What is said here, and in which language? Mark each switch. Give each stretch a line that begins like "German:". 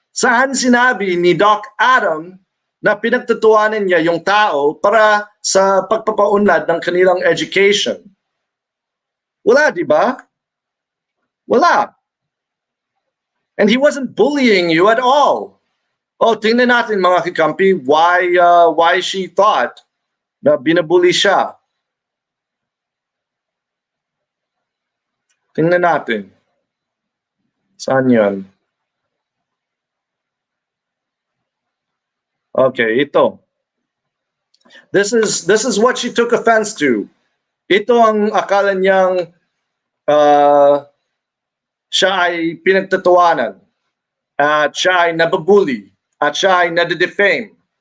Filipino: Saan sinabi ni Doc Adam na pinagtatuanan niya yung tao para sa pagpapaunlad ng kanilang education? Wala, di ba? Wala.
English: And he wasn't bullying you at all.
Filipino: Oh, tingnan natin mga kakampi,
English: why she thought
Filipino: na binabully siya. Tingnan natin. Saan yun? Okay, ito.
English: This is what she took offense to.
Filipino: Ito ang akala niyang siya ay pinagtatawanan, at siya ay nababully, at siya ay nadedefame.